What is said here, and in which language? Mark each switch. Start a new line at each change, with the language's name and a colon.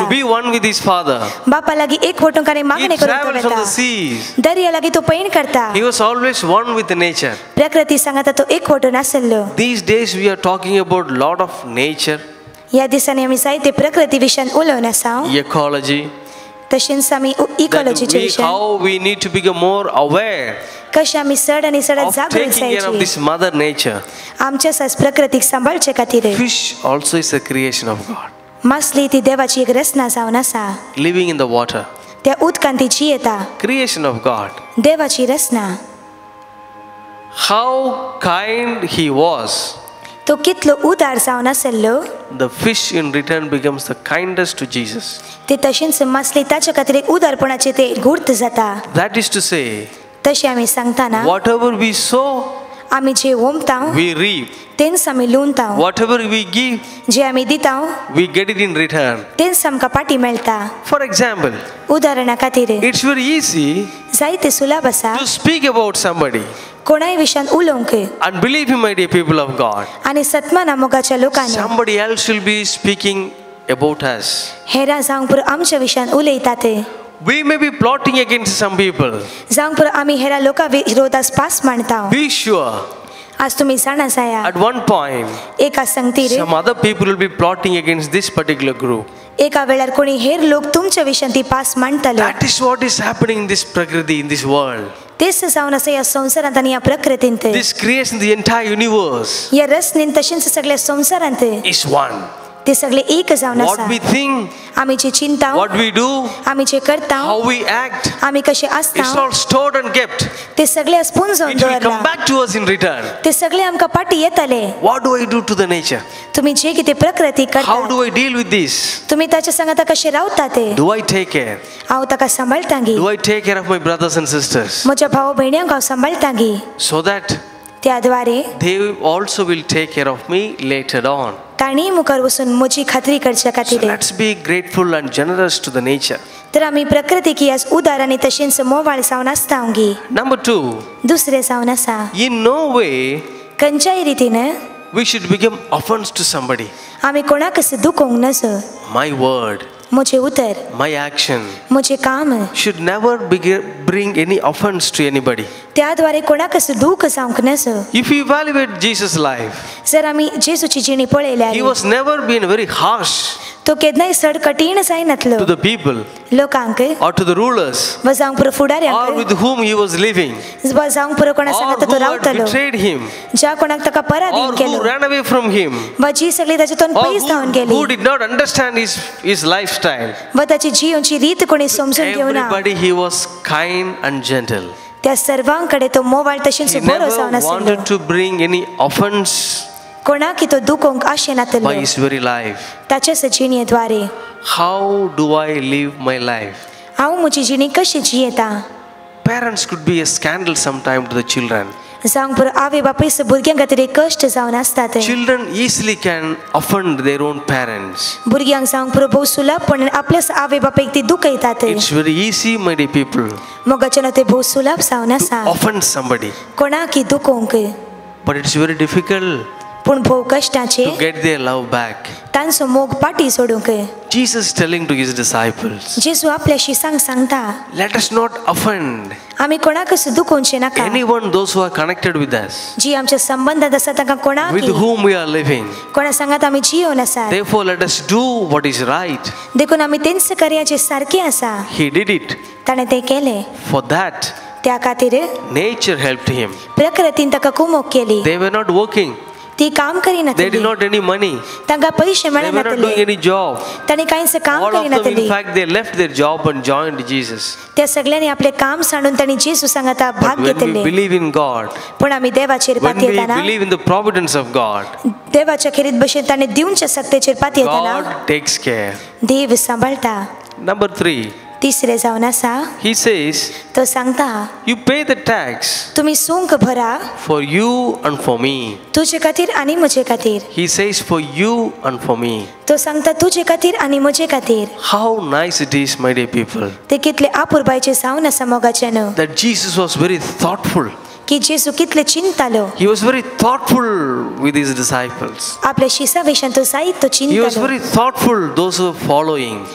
English: to be one with his Father.
Konkani: बापा लागीं एक वटूंक आनी
English: He
Konkani: मागणी करून तो
English: traveled from the
Konkani: वेता
English: seas.
Konkani: दर्या लागीं तो पैण करता
English: He was always one with the nature.
Konkani: प्रकृती सांगाता तो एक वटून आसलो
English: These days we are talking about lot of nature,
Konkani: ह्या दिसांनी आमी जायते प्रकृती विशयान उलोवन आसा
English: ecology,
Konkani: तशेंच आमी
English: that
Konkani: इकॉलॉजीचे विशय
English: how we need to become more aware
Konkani: कशें आमी चड आनी चड
English: of
Konkani: जागृत
English: taking care of
Konkani: जायची
English: this mother nature.
Konkani: आमच्या सास प्रकृतीक सांबाळचे खातीर
English: Fish also is a creation of God,
Konkani: मासली ती देवाची एक रचना जावन आसा
English: living in the water,
Konkani: त्या उदकांत ती जियेता
English: creation of God.
Konkani: देवाची रचना
English: How kind he was.
Konkani: तो कितलो उदार जावन आसलो
English: The fish in return becomes the kindest to Jesus.
Konkani: ते तशेंच मासली ताच्या खातीर एक उदारपणाचे ते गुर्त जाता
English: That is to say,
Konkani: तशें आमी सांगताना
English: whatever we sow,
Konkani: आमी जे ओमता
English: we reap.
Konkani: तेंच आमी लुंवता
English: Whatever we give,
Konkani: जे आमी दिता
English: we get it in return.
Konkani: तेंच आमकां पाटी मेळटा
English: For example,
Konkani: उदाहरणा खातीर
English: it's very easy
Konkani: जायते सुलभ आसा
English: to speak about somebody.
Konkani: कोणाय विशयान उलोवंक
English: And believe me, my dear people of God,
Konkani: आनी सत्माना मोगाच्या लोकांनी
English: somebody else will be speaking about us.
Konkani: हेरां जावंक पुरो आमच्या विशयान उलयतात
English: We may be plotting against some people.
Konkani: जावंक पुरो आमी हेरां लोकां विरोधास पास मांडटा
English: Be sure,
Konkani: आज तुमी जाणा जाया
English: at one point,
Konkani: एका संगतीर
English: some other people will be plotting against this particular group.
Konkani: एका वेळार कोणी हेर लोक तुमच्या विशयान ती पास मांडटले
English: That is what is happening in this Prakriti, in this world.
Konkani: तेच जावन आसा ह्या संवसारांत आनी ह्या प्रकृतींत
English: This creation, the entire universe
Konkani: ह्या रचनेन तशेंच सगळ्या संवसारांत
English: is one.
Konkani: ते सगळे एक जावन
English: What
Konkani: आसा
English: we think,
Konkani: आमी जे चिंता
English: what we do,
Konkani: आमी जे करता
English: how we act,
Konkani: आमी कशे
English: it's
Konkani: आसता
English: all stored and kept.
Konkani: ते सगळे आसपून जावन
English: It will come
Konkani: दवरला
English: back to us in return.
Konkani: ते सगळे आमकां पाटी येतले
English: What do I do to the nature?
Konkani: तुमी जे कितें प्रकृती
English: How
Konkani: करता
English: do I deal with this?
Konkani: तुमी ताच्या सांगाता कशे रावता ते
English: Do I take care?
Konkani: हांव ताका सांबाळटांगी
English: Do I take care of my brothers and sisters
Konkani: म्हज्या भाव भयण्यांक हांव सांबाळटांगी
English: so that
Konkani: त्या द्वारे
English: they also will take care of me later on?
Konkani: ताणी मुखार वचून म्हजी खात्री करच्या
English: So
Konkani: खातीर.
English: let's be grateful and generous to the nature.
Konkani: तर आमी प्रकृतीक आज उदार आनी तशेंच मोवाळ जावन आसता ओंगी.
English: Number 2,
Konkani: दुसरें जावन आसा
English: in no way
Konkani: खंयच्याय रितीन
English: we should become offense to somebody.
Konkani: आमी कोणाक दुखोवंक नजो.
English: My word,
Konkani: म्हजें उतर,
English: my action
Konkani: म्हजें काम
English: should never bring any offense to anybody.
Konkani: त्या द्वारे कोणाक दूख जावंक नजो.
English: If you evaluate Jesus' life,
Konkani: जर आमी जेजूची जिणी पळयल्यार
English: he was never been very harsh
Konkani: तो केन्नाय चड कठीण जायनातलो
English: to the people
Konkani: लोकांक
English: or to the rulers
Konkani: वा जावंक पुरो
English: or
Konkani: फुडाऱ्यांक
English: with whom he was living
Konkani: वा जावंक पुरो कोणा
English: or
Konkani: सांगात
English: who
Konkani: तो
English: had
Konkani: रावतलो
English: betrayed him
Konkani: ज्या कोणाक ताका पराधीन
English: or who
Konkani: Kelo
English: ran away from him
Konkani: वा जी सगळी ताजेतून
English: or
Konkani: पयस जावन
English: who
Konkani: गेली
English: did not understand his lifestyle.
Konkani: वा ताची जियोची रीत कोणी समजून घेवना
English: Everybody he was kind and gentle.
Konkani: त्या सर्वांकडे तो मोवाळ तशेंच
English: He
Konkani: बरो
English: never
Konkani: जावन आसलो
English: wanted to bring any offense
Konkani: कोणाक तो दुखोवंक आशेनातलो
English: by his very life.
Konkani: ताच्याच जिणेद्वारे.
English: How do I live my life?
Konkani: हांव म्हजी जिणी कशी जियेता.
English: Parents could be a scandal sometime to the children.
Konkani: जावंक पुरो आवय बापूयच भुरग्यां खातीर एक कश्ट जावन आसतात.
English: Children easily can offend their own parents.
Konkani: भुरग्यांक जावंक पुरो भोव सुलभपणान आपल्याच आवय बापायक ती दुखयतात.
English: It's very easy, my dear people,
Konkani: मोगाच्यान ते भोव सुलभ जावन आसा
English: offend somebody.
Konkani: कोणाक दुखोवंक.
English: But it's very difficult
Konkani: पूण भोव कश्टाचे
English: to get their love back.
Konkani: तांचो मोग पाटी सोडूंक.
English: Jesus telling to his disciples,
Konkani: जेजू आपल्या शिसांक सांगता
English: let us not offend
Konkani: आमी कोणाकच दुखोवचे नाका.
English: anyone, those who are connected with us,
Konkani: जी आमच्या संबंधात आसा तांकां कोणाक
English: with whom we are living.
Konkani: कोणा सांगात आमी जियोन आसात.
English: Therefore, let us do what is right.
Konkani: देखून आमी तेंच कार्याचे सारखे आसा.
English: He did it.
Konkani: ताणें तें केलें.
English: For that,
Konkani: त्या खातीर
English: nature helped him.
Konkani: प्रकृतीन ताका कुमोग केली.
English: They were not working.
Konkani: ती काम
English: They did
Konkani: करिनातली.
English: not any money.
Konkani: तांकां पयशे
English: They were not doing
Konkani: मेळनातले.
English: any job.
Konkani: ताणें कांयच काम
English: All of them, in
Konkani: करिनातली.
English: fact, they left their job and joined Jesus.
Konkani: त्या सगळ्यांनी आपले काम सांडून तांणी जेजू सांगाता
English: But
Konkani: भाग
English: when we
Konkani: घेतले.
English: believe in God,
Konkani: पूण आमी देवाचेर
English: when
Konkani: पात
English: we
Konkani: येताना
English: believe in the providence of God,
Konkani: देवाच्या खेरीत भशेन ताणें दिवच्या सत्तेचेर पात येताना
English: God takes care.
Konkani: देव सांबाळता.
English: Number 3,
Konkani: तिसरें जावन आसा
English: he says,
Konkani: तो सांगता
English: you pay the tax
Konkani: तुमी सूंक भरा
English: for you and for me.
Konkani: तुजे खातीर आनी म्हजे खातीर.
English: He says, for you and for me.
Konkani: तो सांगता तुजे खातीर आनी म्हजे खातीर.
English: How nice it is, my dear people,
Konkani: ते कितले आपुरबायचे जावन आसा मोगाचेन
English: that Jesus was very thoughtful.
Konkani: की जेजू कितले चिंतालो.
English: He was very thoughtful with his disciples.
Konkani: आपल्या शिसा विशयान तो जायत तो
English: He was
Konkani: चिंतालो.
English: very thoughtful, those who were following.